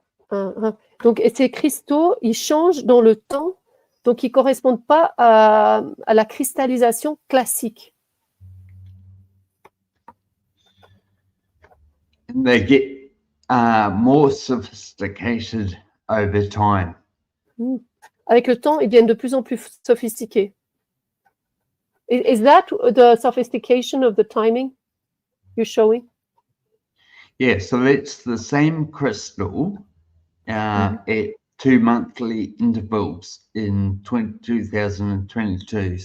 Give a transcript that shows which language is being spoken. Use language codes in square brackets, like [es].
[fr] Donc, et ces cristaux, ils changent dans le temps, donc ils ne correspondent pas à la cristallisation classique. [en] And they get more sophisticated over time. [fr] Avec le temps, ils deviennent de plus en plus sophistiqués. [en] Is that the sophistication of the timing you're showing? Yeah, so it's the same crystal at 2 monthly intervals in 2022.